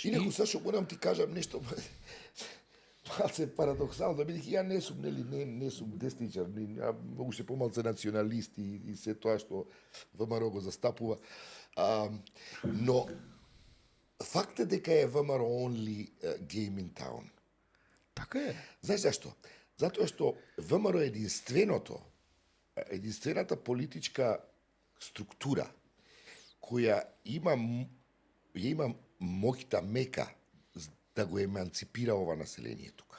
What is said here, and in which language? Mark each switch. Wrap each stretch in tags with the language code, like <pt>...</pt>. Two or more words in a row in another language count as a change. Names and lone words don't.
<mk>Инаку, Сашо, морам ти кажам нешто, малце парадоксално, бидејќи ја не сум, не сум десничар, многу се помалце националист и се тоа што ВМРО го застапува. Но факт е дека е ВМРО</mk> <en>only game in town.</en> <mk>Така е. Знаеш зашто? Затоа што ВМРО е единствената политичка структура која има моќта мека да го еманципира ова население тука.</mk>